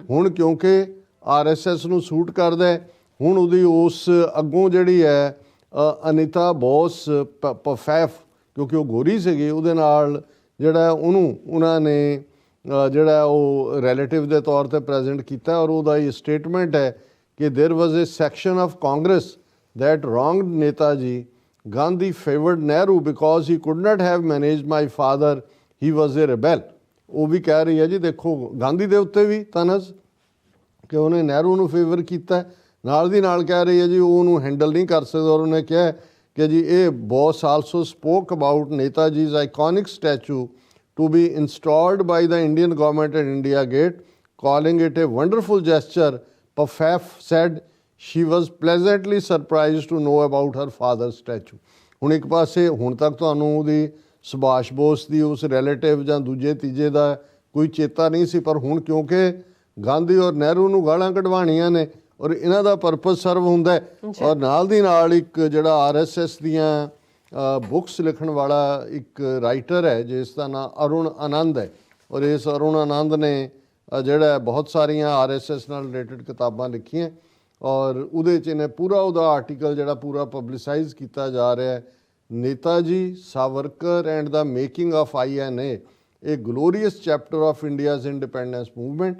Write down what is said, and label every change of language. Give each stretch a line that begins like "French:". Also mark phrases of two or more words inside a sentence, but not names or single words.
Punjabi: ਹੁਣ ਕਿਉਂਕਿ RSS ਨੂੰ ਸੂਟ ਕਰਦਾ, ਹੁਣ ਉਹਦੀ ਉਸ ਅੱਗੋਂ ਜਿਹੜੀ ਹੈ ਅਨੀਤਾ ਬੋਸ ਪਫੈਫ, ਕਿਉਂਕਿ ਉਹ ਗੋਰੀ ਸੀਗੀ, ਉਹਦੇ ਨਾਲ ਜਿਹੜਾ ਉਹਨਾਂ ਨੇ ਜਿਹੜਾ ਉਹ ਰਿਲੇਟਿਵ ਦੇ ਤੌਰ ਤੇ ਪ੍ਰੈਜ਼ੈਂਟ ਕੀਤਾ। ਔਰ ਉਹਦਾ ਇਹ ਸਟੇਟਮੈਂਟ ਹੈ ਕਿ
English: there was a section of Congress that wronged Netaji. Gandhi favored Nehru because he could not have managed my father. He was a rebel.
Punjabi: ਉਹ ਵੀ ਕਹਿ ਰਹੀ ਹੈ ਜੀ ਦੇਖੋ ਗਾਂਧੀ ਦੇ ਉੱਤੇ ਵੀ ਤਨਜ਼ ਕਿ ਉਹਨੇ ਨਹਿਰੂ ਨੂੰ ਫੇਵਰ ਕੀਤਾ, ਨਾਲ ਦੀ ਨਾਲ ਕਹਿ ਰਹੀ ਹੈ ਜੀ ਉਹ ਉਹਨੂੰ ਹੈਂਡਲ ਨਹੀਂ ਕਰ ਸਕਦਾ। ਔਰ ਉਹਨੇ ਕਿਹਾ ਕਿ ਜੀ ਇਹ
English: Bose also spoke about Netaji's iconic statue to be installed by the Indian government at India Gate, calling it a wonderful gesture. Pafaf said she was pleasantly surprised to know about her father's statue.
Punjabi: ਹੁਣ ਇੱਕ ਪਾਸੇ ਹੁਣ ਤੱਕ ਤੁਹਾਨੂੰ ਉਹਦੀ ਸੁਭਾਸ਼ ਬੋਸ ਦੀ ਉਸ ਰਿਲੇਟਿਵ ਜਾਂ ਦੂਜੇ ਤੀਜੇ ਦਾ ਕੋਈ ਚੇਤਾ ਨਹੀਂ ਸੀ। ਪਰ ਹੁਣ ਕਿਉਂਕਿ ਗਾਂਧੀ ਔਰ ਨਹਿਰੂ ਨੂੰ ਗਾਲਾਂ ਕਢਵਾਉਣੀਆਂ ਨੇ ਔਰ ਇਹਨਾਂ ਦਾ
English: purpose serve
Punjabi: ਹੁੰਦਾ ਹੈ। ਔਰ ਨਾਲ ਦੀ ਨਾਲ ਇੱਕ ਜਿਹੜਾ RSS ਦੀਆਂ ਬੁੱਕਸ ਲਿਖਣ ਵਾਲਾ ਇੱਕ ਰਾਈਟਰ ਹੈ ਜਿਸ ਦਾ ਨਾਮ ਅਰੁਣ ਆਨੰਦ ਹੈ, ਔਰ ਇਸ ਅਰੁਣ ਆਨੰਦ ਨੇ ਜਿਹੜਾ ਬਹੁਤ ਸਾਰੀਆਂ RSS ਨਾਲ ਰਿਲੇਟਡ ਕਿਤਾਬਾਂ ਲਿਖੀਆਂ ਔਰ ਉਹਦੇ 'ਚ ਇਹਨੇ ਪੂਰਾ ਉਹਦਾ ਆਰਟੀਕਲ ਜਿਹੜਾ ਪੂਰਾ ਪਬਲਿਸਾਈਜ਼ ਕੀਤਾ ਜਾ ਰਿਹਾ ਹੈ, ਨੇਤਾ ਜੀ ਸਾਵਰਕਰ ਐਂਡ ਦਾ ਮੇਕਿੰਗ ਆਫ INA, ਇਹ ਗਲੋਰੀਅਸ ਚੈਪਟਰ ਆਫ ਇੰਡੀਆਜ਼ ਇੰਡੀਪੈਂਡੈਂਸ ਮੂਵਮੈਂਟ।